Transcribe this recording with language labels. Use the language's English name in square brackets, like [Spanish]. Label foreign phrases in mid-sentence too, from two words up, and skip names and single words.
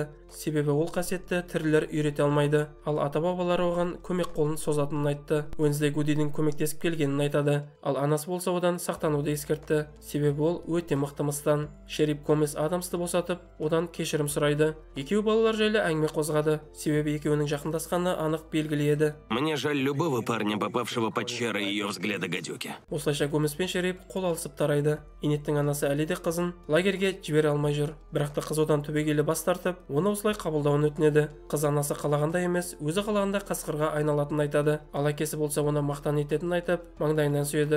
[Kazakh] Себебі ол қасиетті тірілер үйрете алмайды. Ал ата-бабалары оған көмек қолын созатынын айтты. Уэнсдей Гудидің көмектесіп келгенін айтады. Ал анасы болса одан сақтануды ескертті. Себебі ол өте мықты мыстан. Шериф Гомес Адамсты босатып, одан кешірім сұрайды. Екеуі балалар жайлы әңгіме қозғады. Себебі екеуінің жақындасқаны анық белгілі еді. [Russian] Мне жаль любого парня, попавшего под чары ее взгляда гадюки. [Kazakh] Осылайша Гомес пен шериф қол алысып тарайды. Инеттің анасы әлі де қызын лагерге жібере алмай жүр. Бірақ та қыз одан түбегейлі бас тартып, оны осылай қабылдауын өтінеді. Қыз анасы қалағанда емес, өзі қалағанда қасқырға айналатынын айтады. Ал әкесі болса оны мақтан ететінін айтып, маңдайынан сүйеді.